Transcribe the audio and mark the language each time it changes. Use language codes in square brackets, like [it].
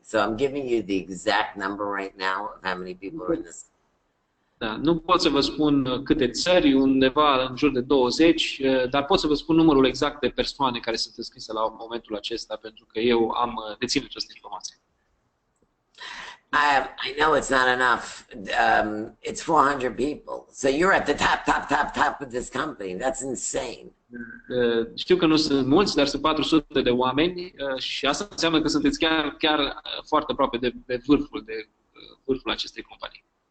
[en] So I'm giving you the exact number right now of how many people are in this. [ro] Da, nu pot să vă spun câte țări, undeva în jur de 20, dar pot să vă spun numărul exact de persoane care sunt înscrise la momentul acesta, pentru că eu dețin această informație. [en] I know it's not enough. It's 400 people. So you're at the top of this company. That's insane. [ro] Știu că nu sunt mulți, dar sunt 400 de oameni și asta înseamnă că sunteți chiar foarte aproape de vârful acestei companii.